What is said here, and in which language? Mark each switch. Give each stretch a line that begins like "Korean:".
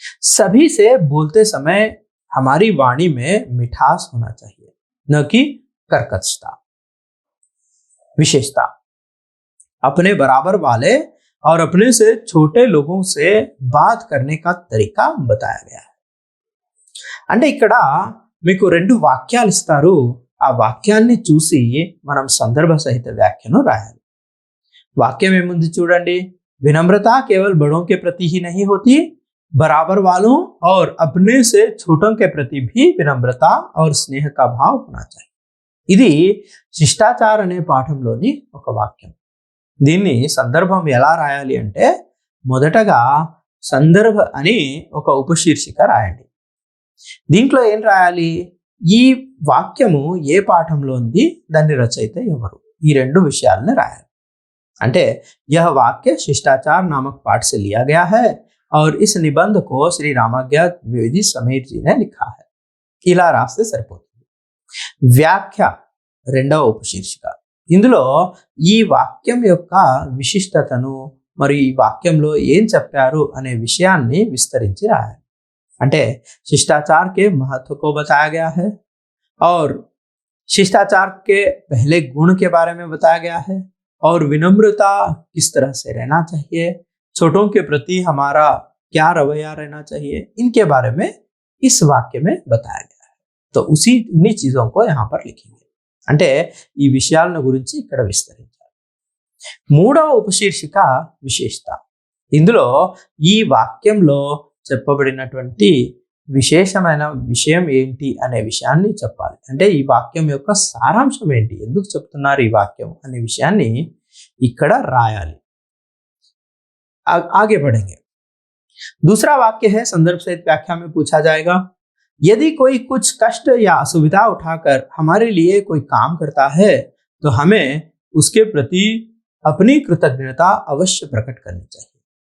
Hindi: सभी से बोलते समय हमारी वाणी में मिठास होना चाहिए, न कि कर्कशता। विशेषता, अपने बराबर वाले और अपने से छोटे लोगों से बात करने का तरीका बताया गया है।
Telugu: అంటే ఇక్కడ మీకు రెండు వాక్యాలు ఇస్తారు, ఆ వాక్యాన్ని చూసి మనం సందర్భ సహిత వ్యాఖ్యను రాయాలి। వాక్యం ఏముంది చూడండి,
Hindi: विनम्रता केवल बड़ों के प्रति ही नहीं होती, बराबर वालों और अपने से छोटों के प्रति भी विनम्रता और स्नेह का भाव होना चाहिए।
Telugu: ఇది శిష్టాచార్ అనే పాఠంలోని ఒక వాక్యం। దీన్ని సందర్భం ఎలా రాయాలి అంటే మొదటగా సందర్భ అని ఒక ఉపశీర్షిక రాయండి। దీంట్లో ఏం రాయాలి, ఈ వాక్యము ఏ పాఠంలో ఉంది, దాని రచయిత ఎవరు, ఈ రెండు విషయాలను రాయాలి। అంటే
Hindi: यह वाक्य शिष्टाचार नामक पाठ से लिया गया है और इस निबंध को श्री रामाज्ञा द्विवेदी समीर जी ने लिखा है।
Telugu: ఇలా రాస్తే సరిపోతుంది। వ్యాఖ్య రెండవ ఉపశీర్షిక। ఇందులో ఈ వాక్యం యొక్క విశిష్టతను మరియు ఈ వాక్యంలో ఏం చెప్పారు అనే విషయాన్ని విస్తరించి రాయాలి। అంటే
Hindi: शिष्टाचार के महत्व को बताया गया है और शिष्टाचार के पहले गुण के बारे में बताया गया है और विनम्रता किस तरह से रहना चाहिए, छोटों के प्रति हमारा क्या रवैया रहना चाहिए, इनके बारे में इस वाक्य में बताया गया है। तो उन्हीं चीजों को यहाँ पर लिखेंगे।
Telugu: అంటే ఈ విషయాలను గురించి ఇక్కడ విస్తరించాలి। మూడవ ఉపశీర్షిక విశేషత। ఇందులో ఈ వాక్యంలో చెప్పబడినటువంటి విశేషమైన విషయం ఏంటి అనే విషయాన్ని చెప్పాలి। అంటే ఈ వాక్యం యొక్క సారాంశం ఏంటి, ఎందుకు చెప్తున్నారు ఈ వాక్యం అనే విషయాన్ని ఇక్కడ రాయాలి।
Hindi: आगे बढ़ेंगे। दूसरा वाक्य है संदर्भ सहित व्याख्या में पूछा जाएगा, यदि कोई कुछ कष्ट या असुविधा उठाकर हमारे लिए कोई काम करता है तो हमें उसके प्रति अपनी कृतज्ञता अवश्य प्रकट करनी चाहिए।